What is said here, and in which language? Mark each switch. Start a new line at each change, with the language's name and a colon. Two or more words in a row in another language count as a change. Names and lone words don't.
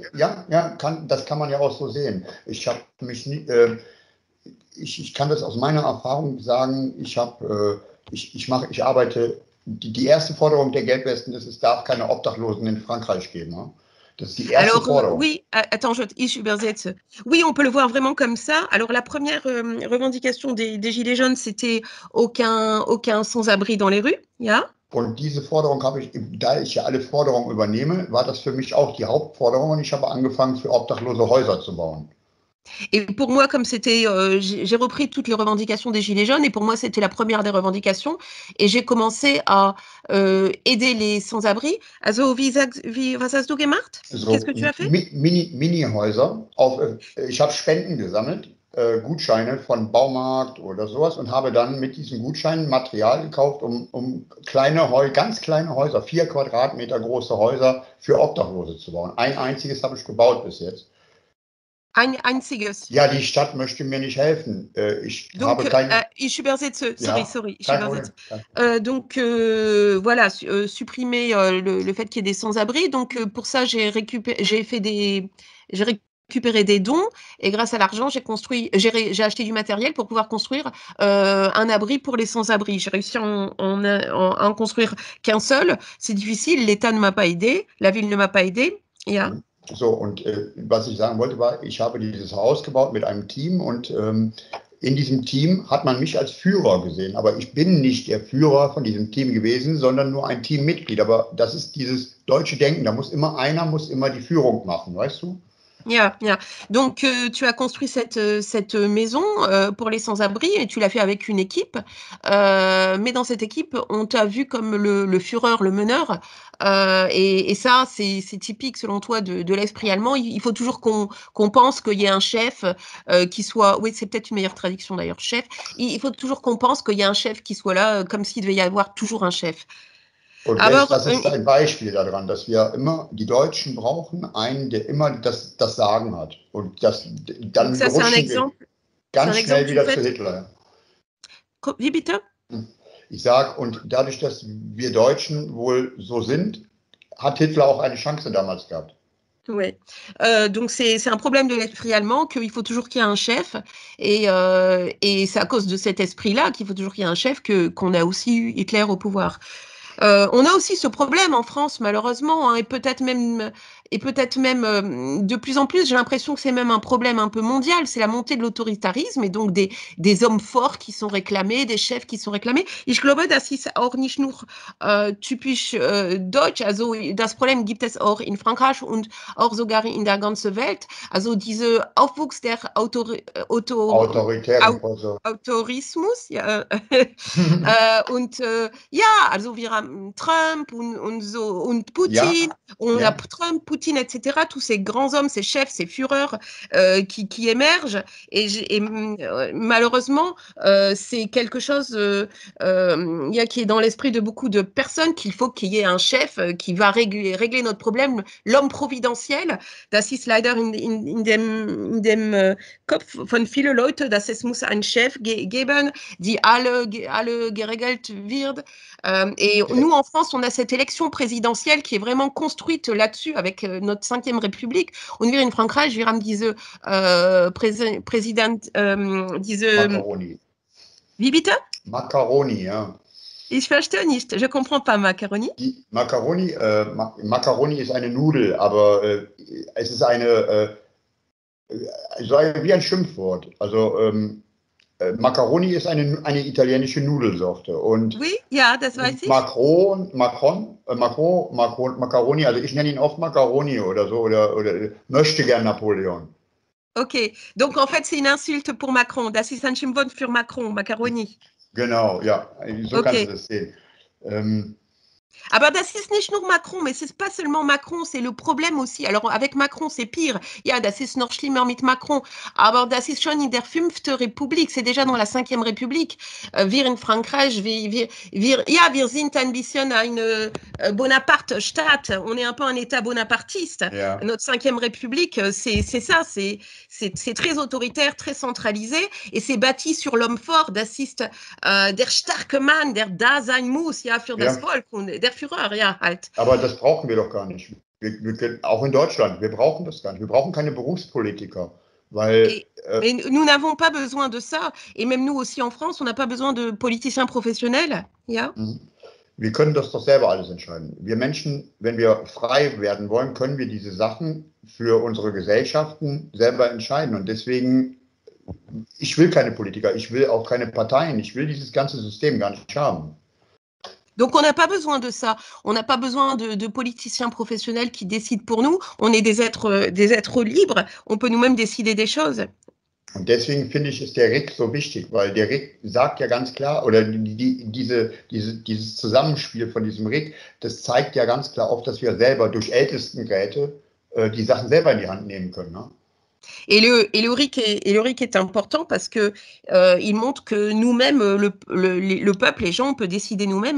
German: Ja, das kann man ja auch so sehen. Ich kann das aus meiner Erfahrung sagen, ich arbeite, die erste Forderung der Gelbwesten ist, es darf keine Obdachlosen in Frankreich geben. Ne? Das ist die erste
French: Alors,
German: Forderung.
French: oui, attends,
German: ich übersetze.
French: Oui, on peut le voir vraiment comme ça. Alors, la première revendication des Gilets jaunes, c'était aucun sans-abri dans les rues,
German: ja. Und diese Forderung habe ich, da ich ja alle Forderungen übernehme, war das für mich auch die Hauptforderung und ich habe angefangen, für Obdachlose Häuser zu bauen.
French: Et pour moi, comme c'était, j'ai repris toutes les revendications des Gilets jaunes et pour moi, c'était la première des revendications et j'ai commencé à aider les sans-abri.
German: Also, was hast du gemacht?
French: Qu'est-ce que
German: So
French: tu as fait?
German: Mini-Häuser. Ich habe Spenden gesammelt, Gutscheine von Baumarkt oder sowas und habe dann mit diesen Gutscheinen Material gekauft, um ganz kleine Häuser, 4 Quadratmeter große Häuser für Obdachlose zu bauen. Ein einziges habe ich gebaut bis jetzt. Ein einziges. Ja, die Stadt möchte mir nicht helfen. Ich
French: Donc,
German: habe kein. ich übersetze, Ja, sorry, ich kein übersetze. Problem.
French: Donc, voilà, supprimer le fait qu'il y ait des sans-abri. Donc, pour ça, j'ai récupéré des dons et grâce à l'argent, j'ai acheté du matériel pour pouvoir construire un abri pour les sans-abri. J'ai réussi à en construire qu'un seul. C'est difficile, l'État ne m'a pas aidé, la ville ne m'a pas aidé.
German: Ja. So, und was ich sagen wollte, war, ich habe dieses Haus gebaut mit einem Team und in diesem Team hat man mich als Führer gesehen. Aber ich bin nicht der Führer von diesem Team gewesen, sondern nur ein Teammitglied. Aber das ist dieses deutsche Denken, einer muss immer die Führung machen, weißt du?
English: Yeah, yeah.
French: Donc, tu as construit cette maison pour les sans-abri et tu l'as fait avec une équipe. Mais dans cette équipe, on t'a vu comme le Führer, le meneur. Et ça, c'est typique, selon toi, de l'esprit allemand. Il faut toujours qu'on pense qu'il y ait un chef qui soit... Oui, c'est peut-être une meilleure traduction d'ailleurs, chef. Il faut toujours qu'on pense qu'il y a un chef qui soit là, comme s'il devait y avoir toujours un chef.
German: Und
French: Alors,
German: das ist ein Beispiel daran, dass wir immer, die Deutschen brauchen einen, der immer das Sagen hat. Und
French: donc
German: dann
French: ça, c'est un
German: rutschen wir
French: exemple.
German: ganz schnell
French: Du
German: wieder zu
French: fait.
German: Hitler. Wie bitte? Ich sage, und dadurch, dass wir Deutschen wohl so sind, hat Hitler auch eine Chance damals gehabt.
French: Oui. Donc c'est un problème de l'esprit allemand qu'il faut toujours qu'il y ait un chef et c'est à cause de cet esprit-là qu'il faut toujours qu'il y ait un chef qu'on a aussi eu Hitler au pouvoir. On a aussi ce problème en France, malheureusement, hein, et peut-être même de plus en plus, j'ai l'impression que c'est même un problème un peu mondial, c'est la montée de l'autoritarisme et donc des hommes forts qui sont réclamés, des chefs qui sont réclamés.
German: Ich glaube, das ist auch nicht nur typisch deutsch, also das Problem gibt es auch in Frankreich und auch sogar in der ganzen Welt. Also dieser Aufwuchs der Autoritären Prozess. Autorismus, ja, und ja, also wir haben Trump und so und Poutine,
French: on a Trump, Poutine, etc. Tous ces grands hommes, ces chefs, ces Führers qui émergent et malheureusement, c'est quelque chose qui est dans l'esprit de beaucoup de personnes qu'il faut qu'il y ait un chef qui va régler notre problème, l'homme providentiel.
German: Das ist leider in dem Kopf von vielen Leuten, dass es muss einen Chef geben, die alle geregelt wird.
French: Et nous, en France, on a cette élection présidentielle qui est vraiment construite là-dessus avec notre 5e République.
German: Und wir in Frankreich, wir haben diese Präsident, diese... Macaroni. Wie bitte? Macaroni, ja. Ich verstehe nicht.
French: Je comprends pas, Macaroni.
German: Macaroni, Macaroni ist eine Nudel, aber es ist wie ein Schimpfwort. Also Macaroni ist eine italienische Nudelsorte. Und oui, ja, das weiß ich. Macaroni, also ich nenne ihn oft Macaroni oder so, oder möchte gern Napoleon.
French: Ok, donc en fait, c'est une insulte pour Macron.
German: Das ist ein Schimpfwort für Macron, Macaroni. Genau, ja, so kannst du das sehen. Aber das ist nicht nur Macron,
French: mais c'est pas seulement Macron, c'est le problème aussi. Alors avec Macron, c'est pire.
German: Ja, das ist noch schlimmer mit Macron. Aber das ist schon in der 5. Republik,
French: c'est déjà dans la 5e République.
German: Wir in Frankreich, wir sind ein bisschen eine Bonaparte-Staat.
French: On est un peu un État bonapartiste.
German: Ja.
French: Notre 5e République, c'est ça, c'est très autoritaire, très centralisé et c'est bâti sur l'homme fort.
German: Das ist der starke Mann, der da sein muss, ja, für das Volk und der Führer, ja, halt. Aber das brauchen wir doch gar nicht. Auch in Deutschland, wir brauchen das gar nicht. Wir brauchen keine Berufspolitiker. Weil,
French: mais nous n'avons pas besoin de ça. Et même nous aussi en France, on n'a pas besoin de politiciens professionnels.
English: Yeah.
German: Wir können das doch selber alles entscheiden. Wir Menschen, wenn wir frei werden wollen, können wir diese Sachen für unsere Gesellschaften selber entscheiden. Und deswegen, ich will keine Politiker, ich will auch keine Parteien, ich will dieses ganze System gar nicht haben.
French: Donc, on n'a pas besoin de ça. On n'a pas besoin de politiciens professionnels qui décident pour nous. On est des êtres libres. On peut nous-mêmes décider des choses.
German: Und deswegen finde ich, ist der Rick so wichtig, weil der Rick sagt ja ganz klar, oder dieses Zusammenspiel von diesem Rick, das zeigt ja ganz klar auf, dass wir selber durch Ältestenräte die Sachen selber in die Hand nehmen können. Ne?
French: Et le RIC est important parce que il montre que nous-mêmes, le peuple, les gens, on peut décider nous-mêmes.